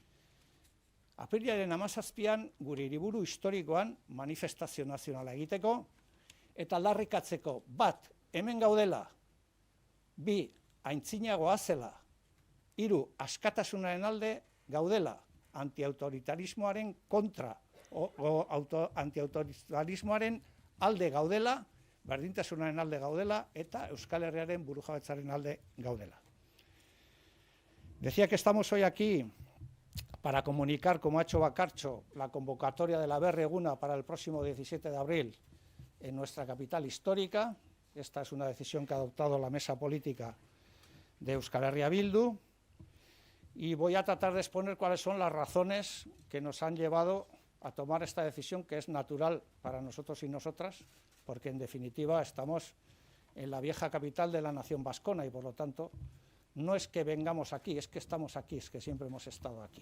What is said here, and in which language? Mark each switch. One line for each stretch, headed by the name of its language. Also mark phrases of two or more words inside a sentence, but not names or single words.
Basque: Apirilaren 17an gure hiriburu historikoan manifestazio nazionala egiteko eta aldarrikatzeko bat hemen gaudela, bi aintzinagoa zela, hiru askatasunaren alde gaudela, antiautoritarismoaren kontra, antiautoritarismoaren alde gaudela, berdintasunaren alde gaudela eta Euskal Herriaren burujabetzaren alde gaudela.
Spanish: Decía que estamos hoy aquí para comunicar, como ha hecho Bakartxo, la convocatoria de la Aberri Eguna para el próximo 17 de abril en nuestra capital histórica. Esta es una decisión que ha adoptado la mesa política de Euskal Herria Bildu, y voy a tratar de exponer cuáles son las razones que nos han llevado a tomar esta decisión, que es natural para nosotros y nosotras, porque en definitiva estamos en la vieja capital de la nación vascona y por lo tanto no es que vengamos aquí, es que estamos aquí, es que siempre hemos estado aquí.